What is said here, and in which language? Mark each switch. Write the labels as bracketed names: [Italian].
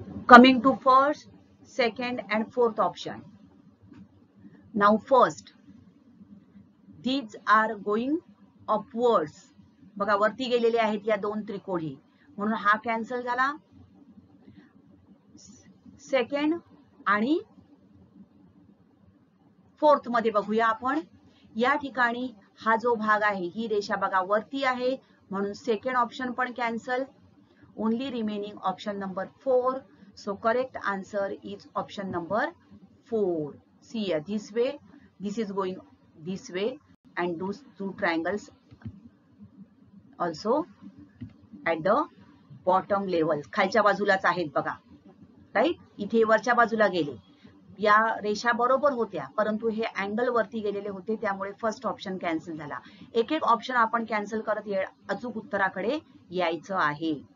[English] Coming to first, second and fourth option. Now first, these are going upwards. [Marathi] बघा वरती गेलेले आहेत या दोन त्रिकोणी, म्हणून हा कॅन्सल झाला. सेकंड आणि फोर्थ मध्ये बघूया आपण. या ठिकाणी हा जो भाग आहे ही रेषा बघा वरती आहे, म्हणून सेकंड ऑप्शन पण cancel. [English] Only remaining option number 4. So correct answer is option number 4. See here, this way, this is going this way, and those two triangles also at the bottom level. [Marathi] खालच्या बाजूलाच आहेत बघा, right. इथे वरच्या बाजूला गेले. या रेषा बरोबर होत्या, परंतु हे अँगल वरती गेलेले होते, त्यामुळे फर्स्ट ऑप्शन कॅन्सल झाला. एक एक ऑप्शन आपण कॅन्सल करत अचूक उत्तराकडे यायचं आहे.